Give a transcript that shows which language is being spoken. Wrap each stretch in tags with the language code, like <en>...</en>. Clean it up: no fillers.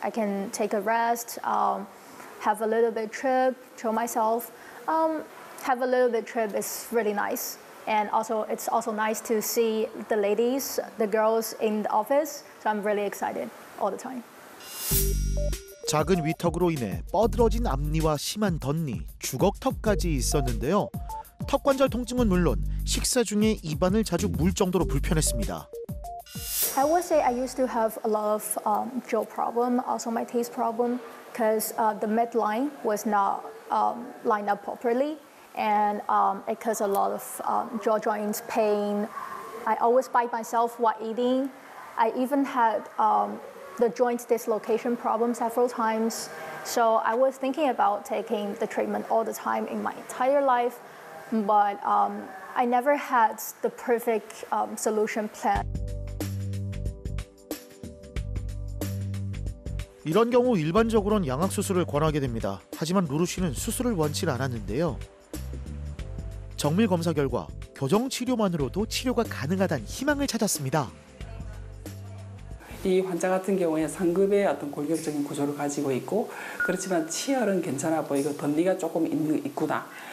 <en>I can take a rest, have a little bit trip, chill myself. Have a little bit trip is really nice, and also it's also nice to see the ladies, the girls in the office. So I'm really excited all the time.</en> <ko>작은 위턱으로 인해 뻐드러진 앞니와 심한 덧니, 주걱턱까지 있었는데요. 턱관절 통증은 물론 식사 중에 입안을 자주 물 정도로 불편했습니다.</ko> <en>I would say I used to have a lot of jaw problem, also my teeth problem, because the midline was not lined up properly, and it caused a lot of jaw joints pain. I always bite myself while eating. I even had the joint dislocation problem several times. So I was thinking about taking the treatment all the time in my entire life, but I never had the perfect solution plan.</en> <ko>이런 경우 일반적으로는 양악 수술을 권하게 됩니다. 하지만 루루 씨는 수술을 원치 않았는데요. 정밀 검사 결과 교정 치료만으로도 치료가 가능하다는 희망을 찾았습니다. 이 환자 같은 경우에 상급의 어떤 골격적인 구조를 가지고 있고 그렇지만 치열은 괜찮아 보이고 덧니가 조금 있구나.</ko>